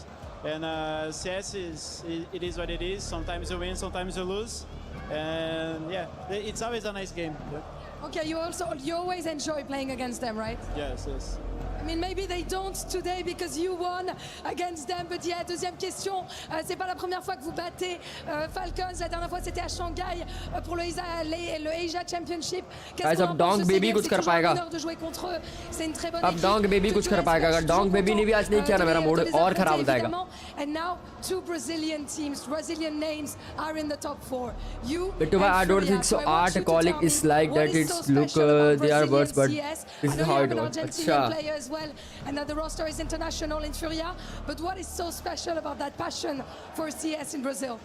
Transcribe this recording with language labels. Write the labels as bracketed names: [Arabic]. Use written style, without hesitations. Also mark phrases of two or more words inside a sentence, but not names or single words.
[English] And CS it is what it is. Sometimes you win, sometimes you lose, and yeah, it's always a nice game. Yeah. Okay, you always enjoy playing against them, right? Yes, yes. I mean, maybe they don't today because you won against them. But yeah, [French] deuxième question. C'est pas la première fois que vous battez Falcons. La dernière fois, c'était à Shanghai pour le Asia Championship. [English] Guys, [Hindi] अब Dong Baby कुछ कर पाएगा. अब Dong Baby कुछ कर पाएगा. अगर Dong Baby ने भी आज नहीं किया ना, मेरा मूड और खराब हो जाएगा. [English] And now 2 Brazilian teams, Brazilian names are in the top 4. You. But I don't think so. Art calling is like that. It's look they are words, but this is how it works. [Hindi] Acha. [English] Well, and that the roster is international in Furia, but what is so special about that passion for CS in Brazil?